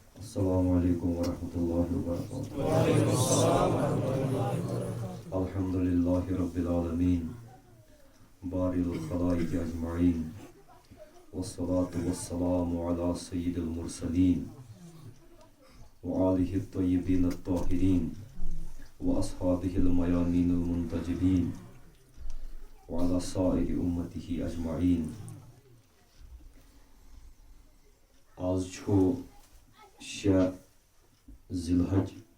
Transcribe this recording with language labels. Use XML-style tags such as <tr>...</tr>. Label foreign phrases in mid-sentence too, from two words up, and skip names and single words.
<ar>السلام علیکم ورحمۃ اللہ وبرکاتہ. الحمد للہ رب العالمین باری الخلائق اجمعین والصلاة والسلام علی سید المرسلین وآلہ الطیبین الطاہرین واصحابہ المیامین المنتجبین وعلى سائر امتہ اجمعین.</ar> <ks>آز چھو 6 ذی الحج.</ks>